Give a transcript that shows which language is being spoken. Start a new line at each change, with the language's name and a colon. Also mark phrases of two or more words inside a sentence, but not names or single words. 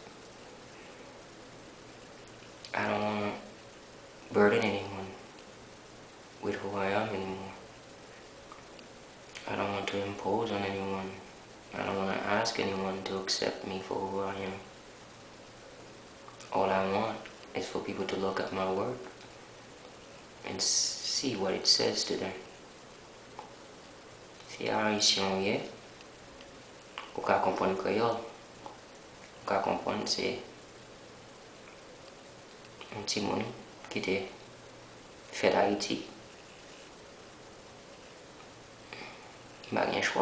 English: I don't want to burden anyone with who I am anymore. I don't want to impose on anyone. I don't want to ask anyone to accept me for who I am. All I want is for people to look at my work and see what it says to them.
Haitian Creole: Si Haitian ye, ou ka kompon Creole, ou ka kompon se un ti moun ki te fait Haïti. Ba gen chwa.